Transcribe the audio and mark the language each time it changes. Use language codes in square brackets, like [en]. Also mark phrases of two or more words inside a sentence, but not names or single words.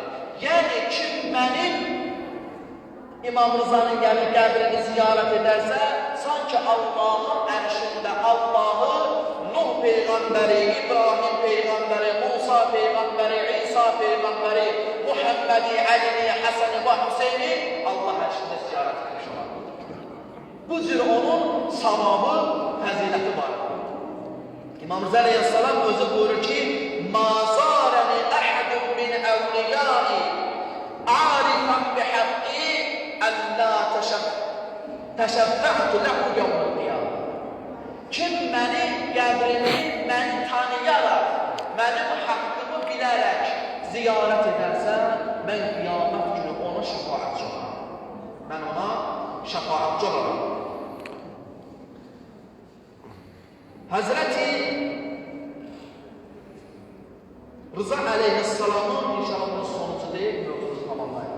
[az] Yəni kim mənim İmam Rıza'nın gəlib qəbrini ziyarət edərsə, sanki Allahın ərşində Allahı, Nuh Peyğəmbəri, İbrahim Peyğəmbəri, Musa Peyğəmbəri, İsa Peyğəmbəri, Muhammedi, Əlini, Həsəni və Hüseyni Allah ərşində ziyarət etmiş olar. Bu cür onun savabı, fəziləti var. İmam Rıza Aleyhisselam özü buyurur ki, [ar] مَا زَارَنِ أَحَدٌ مِنْ أَوْلِيَانِ عَارِفًا بِحَقِّي أَلَّا تَشَفَّعْتُ لَهُ يَوْمَ الْقِيَامَةِ. [az] Kim məni, qəbrimi, məni tanıyaraq, mənim haqqımı bilərək ziyarət edərsə, mən qiyamət günü ona şəfaatçı olaram. Mən ona şəfaatçı olaram. Hazreti Rıza Aleyhisselam'ın inşallah [tr] bunun sonucu değil, [az] mövzusu tamamlayın.